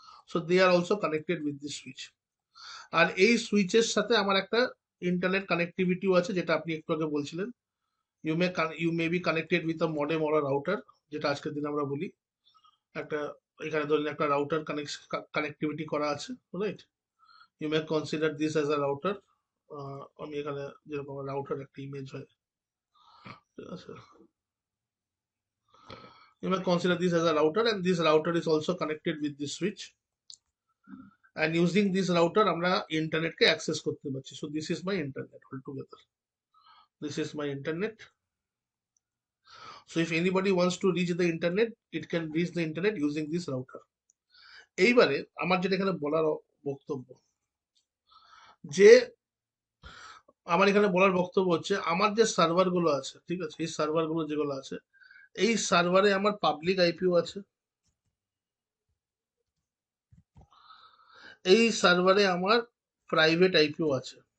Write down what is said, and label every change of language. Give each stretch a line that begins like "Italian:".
English: So they are also connected with this switch.
Bangla: আর এই সুইচের সাথে আমার একটা ইন্টারনেট কানেক্টিভিটিও আছে, যেটা আপনি একটু আগে বলছিলেন।
English: you may be connected with a modem or a router,
Bangla: যেটা আজকের দিনে আমরা বলি। একটা, এখানে ধরুন একটা রাউটার কানেক্টিভিটি করা আছে, right?
English: You may consider this as a router.
Bangla: আমি এখানে যেরকম রাউটার একটা ইমেজ হয়, ঠিক আছে,
English: you may consider this as a router, and this router is also connected with this switch, and using this router
Bangla: আমরা ইন্টারনেটকে অ্যাক্সেস করতে পারছি।
English: So this is my internet all together, this is my internet. So if anybody wants to reach the internet, it can reach the internet using this router.
Bangla: এইবারে আমার যেটা এখানে বলার বক্তব্য, যে আমার এখানে বলার বক্তব্য হচ্ছে, আমার যে সার্ভার গুলো আছে, ঠিক আছে, এই সার্ভার গুলো যেগুলো আছে, এই সার্ভারে আমার পাবলিক আইপিও আছে, এই সার্ভারে আমার প্রাইভেট আইপিও আছে।